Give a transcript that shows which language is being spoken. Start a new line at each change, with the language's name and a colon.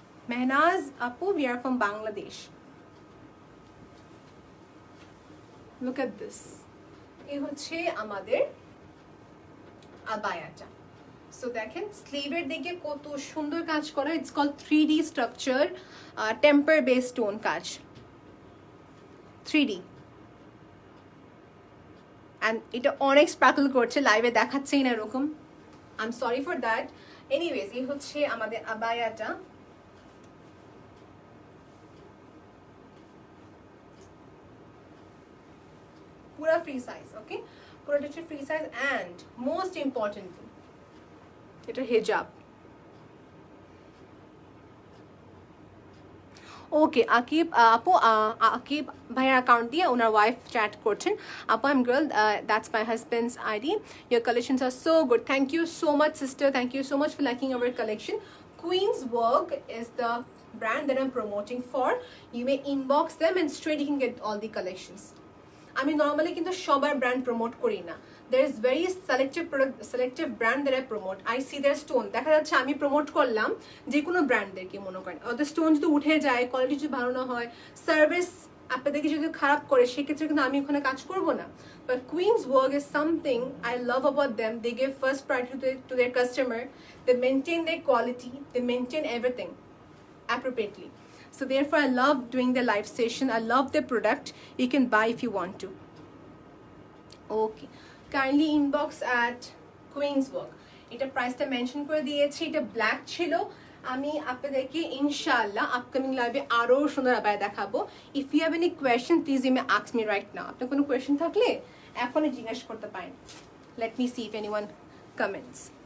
English: মেহনাজ আপু, we are from Bangladesh. Look at this.
Bangla: এই হচ্ছে আমাদের আবায়াটা। সো দেখেন স্লিভের দিকে কত সুন্দর কাজ করা, it's call 3D structure, temper base stone কাজ, 3D। অ্যান্ড এটা অনেক স্পার্কল করছে, লাইভে দেখাচ্ছেই না এরকম,
English: I am sorry for that.
Bangla: Anyways, এই হচ্ছে আমাদের আবায়াটা। পুরা ফ্রি সাইজ, ওকে, পুরোটা হচ্ছে free size. And most importantly এটা হিজাব। ওকে, আকিব আপু, আকিব ভাইয়ের অ্যাকাউন্ট দিয়ে ওনার ওয়াইফ চ্যাট করছেন।
English: আপু, I am girl, that's my husband's ID, your collections are so good. Thank you so much sister, thank you so much for liking our collection. Queen's Work is the brand that I'm promoting for. You may inbox them and straight you can get all the collections.
Bangla: আমি normally কিন্তু সবার brand promote করি না,
English: there is very selective brand that I promote. I see their stone,
Bangla: দেখা যাচ্ছে আমি promote করলাম যে কোনো ব্র্যান্ডদেরকে, মনে করেন ওদের স্টোন যদি উঠে যায়, কোয়ালিটি যদি ভালো না হয়, সার্ভিস আপনাদেরকে যদি খারাপ করে, সেক্ষেত্রে কিন্তু আমি ওখানে কাজ করব না।
English: But Queen's Work is something I love about them. They give first priority to their customer, they maintain their quality, they maintain everything appropriately. So therefore I love doing the live session, I love the product. You can buy if you want to. Okay, kindly inbox at Queen's Work.
Bangla: এটা প্রাইসটা mention করে দিয়েছি, এটা black ছিল। আমি আপনাদেরকে ইনশাআল্লাহ upcoming লাইভে আরো সুন্দর আবায়া দেখাবো।
English: If you have any question please you may ask me right now.
Bangla: আপনার কোনো কোয়েশ্চেন থাকলে এখনই জিজ্ঞেস করতে পারেন।
English: Let me see if anyone comments.